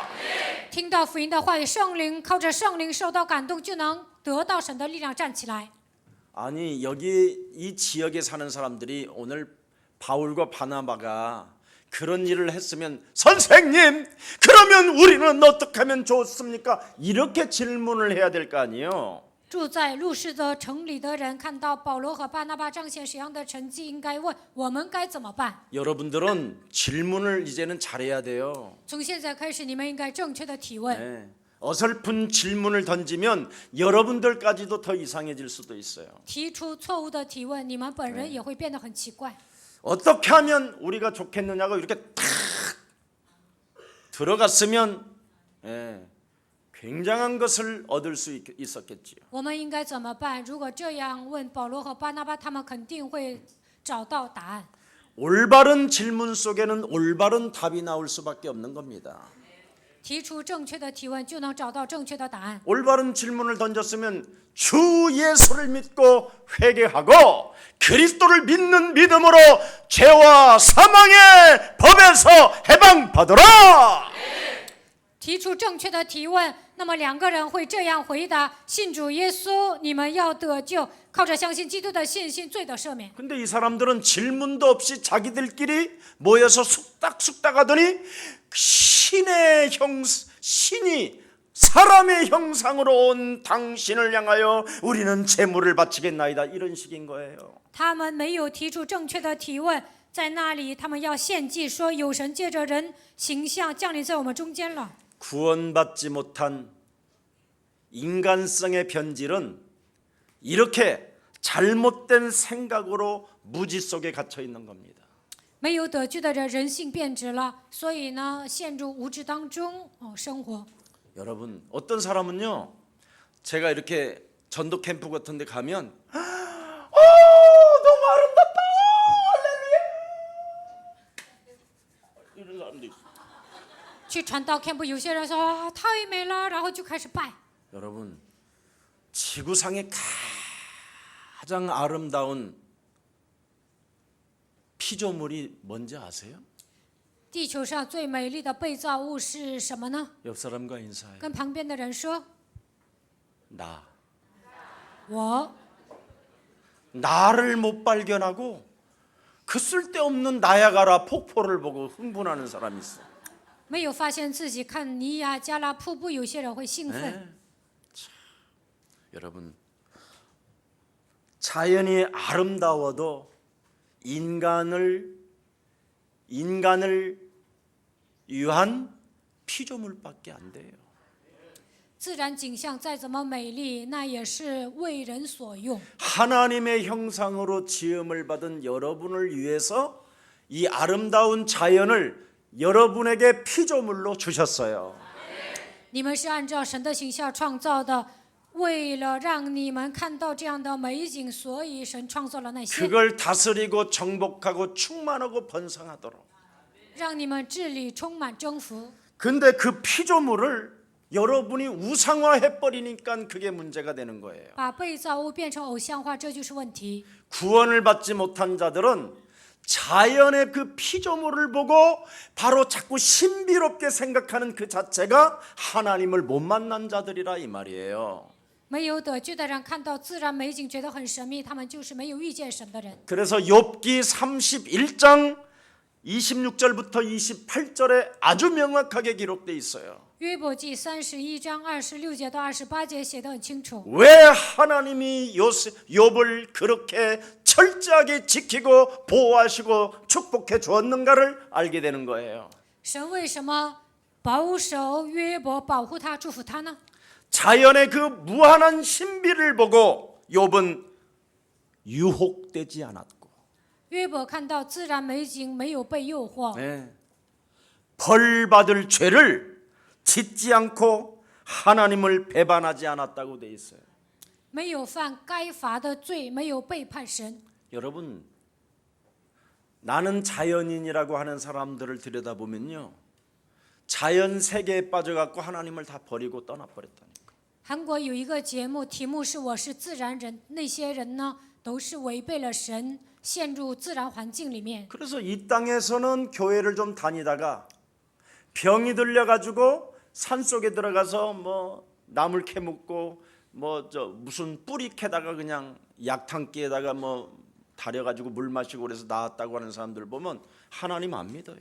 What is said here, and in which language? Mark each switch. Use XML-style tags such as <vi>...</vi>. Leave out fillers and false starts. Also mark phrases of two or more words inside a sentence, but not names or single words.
<zh>听到福音的话语，圣灵靠着圣灵受到感动，就能得到神的力量站起来。</zh> <ko>아니 여기 이 지역에 사는 사람들이 오늘 바울과 바나바가 그런 일을 했으면 선생님 그러면 우리는 어떻게 하면 좋습니까? 이렇게 질문을 해야 될 거 아니에요.</ko> <zh>住在路士的城里的人看到保罗和巴拿巴彰显什么样的成绩，应该问我们该怎么办。</zh> <ko>여러분들은 질문을 이제는 잘해야 돼요.</ko> <zh>从现在开始，你们应该正确的提问。</zh> <ko>네. 어설픈 질문을 던지면 여러분들까지도 더 이상해질 수도 있어요.</ko> <zh>提出错误的提问，你们本人也会变得很奇怪。</zh> <ko>어떻게 하면 우리가 좋겠느냐고 이렇게 탁 들어갔으면 굉장한 것을 얻을 수 있었겠지요.</ko> <zh>我们应该怎么办？如果这样问保罗和巴拿巴，他们肯定会找到答案。</zh> <ko>올바른 질문 속에는 올바른 답이 나올 수밖에 없는 겁니다.</ko> <zh>提出正确的提问，就能找到正确的答案。</zh> <ko>올바른 질문을 던졌으면 주 예수를 믿고 회개하고 그리스도를 믿는 믿음으로 죄와 사망의 법에서 해방받으라.</ko> <zh>提出正确的提问，那么两个人会这样回答：信主耶稣，你们要得救，靠着相信基督的信心，罪得赦免。</zh> <ko>근데 이 사람들은 질문도 없이 자기들끼리 모여서 쑥닥쑥닥 하더니 신이 사람의 형상으로 온 당신을 향하여 우리는 제물을 바치겠나이다 이런 식인 거예요.</ko> <zh>他们没有提出正确的提问，在那里他们要献祭，说有神借着人形象降临在我们中间了。</zh> <ko>구원받지 못한 인간성의 변질은 이렇게 잘못된 생각으로 무지 속에 갇혀 있는 겁니다.</ko> <zh>没有得救的人，人性变质了，所以呢，陷入无知当中生活。</zh> <ko>여러분 어떤 사람은요, 제가 이렇게 전도 캠프 같은 데 가면 너무 아름답다 할렐루야 이런 사람도 있어요.</ko> <zh>去传道 camp， 有些人说太美了，然后就开始拜。</zh> <ko>여러분 지구상의 가장 아름다운 피조물이 뭔지 아세요?</ko> <zh>地球上最美丽的被造物是什么呢？</zh> <ko>옆 사람과 인사해.</ko> <zh>跟旁边的人说</zh> <ko>나.</ko> <zh>我</zh> <ko>나를 못 발견하고 그 쓸데없는 나야가라 폭포를 보고 흥분하는 사람이 있어.</ko> <zh>没有发现自己，看尼亚加拉瀑布，有些人会兴奋。</zh> <ko>네. 참, 여러분 자연이 아름다워도 인간을 위한 피조물밖에 안 돼요.</ko> <zh>自然景象再怎么美丽，那也是为人所用。</zh> <ko>하나님의 형상으로 지음을 받은 여러분을 위해서 이 아름다운 자연을 여러분에게 피조물로 주셨어요.</ko> <zh>你们是按照神的形象创造的，为了让你们看到这样的美景，所以神创造了那些，</zh> <ko>그걸 다스리고 정복하고 충만하고 번성하도록.</ko> <zh>让你们治理、充满、征服。</zh> <ko>근데 그 피조물을 여러분이 우상화해 버리니까 그게 문제가 되는 거예요.</ko> <zh>把被造物变成偶像化，这就是问题。</zh> <ko>구원을 받지 못한 자들은 자연의 그 피조물을 보고 바로 자꾸 신비롭게 생각하는 그 자체가 하나님을 못 만난 자들이라 이 말이에요.</ko> <zh>没有得救的人看到自然美景觉得很神秘，他们就是没有遇见神的人。</zh> <ko>그래서 욥기 31장 26절부터 28절에 아주 명확하게 기록돼 있어요.</ko> <zh>约伯记31章26节到28节写得很清楚。</zh> <ko>왜 하나님이 욥을 그렇게 철저하게 지키고 보호하시고 축복해 주었는가를 알게 되는 거예요.</ko> <zh>神为什么保守约伯，保护他，祝福他呢？</zh> <ko>자연의 그 무한한 신비를 보고 욥은 유혹되지 않았고</ko> <zh>约伯看到自然美景，没有被诱惑，</zh> <ko>네. 벌 받을 죄를 짓지 않고 하나님을 배반하지 않았다고 돼 있어요.</ko> <zh>没有犯该罚的罪，没有背叛神。</zh> <ko>여러분, 나는 자연인이라고 하는 사람들을 들여다보면요, 자연 세계에 빠져갖고 하나님을 다 버리고 떠나버렸다니까.</ko> <zh>韩国有一个节目，题目是“我是自然人”，那些人呢都是违背了神，陷入自然环境里面。</zh> <ko>그래서 이 땅에서는 교회를 좀 다니다가 병이 들려가지고 산 속에 들어가서 뭐 나물 캐묻고 뭐 무슨 뿌리 캐다가 그냥 약탕기에다가 뭐 다려가지고 물 마시고 그래서 나았다고 하는 사람들 보면 하나님 안 믿어요.</ko>